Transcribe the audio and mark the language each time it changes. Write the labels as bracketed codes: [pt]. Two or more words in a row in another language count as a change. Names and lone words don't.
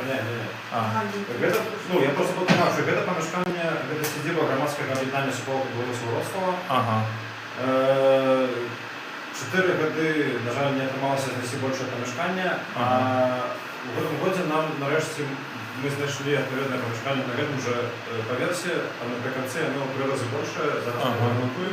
[be] Не. Ага. Гэта, ну, я просто подумав, що гэта памяшканне, гэта сядзіба грамадскага аб'яднання суполка Беларусі Вроцлава. Ага. 4 гады, на жаль, не атрымалася знайсці большае памяшканне, а у гэтым годзе нам нарэшце мы знайшлі адпаведнае памяшканне на гэтым жа паверсе, а напрыканцы яно ў 3 разы большае, зараз мы ремонтуем.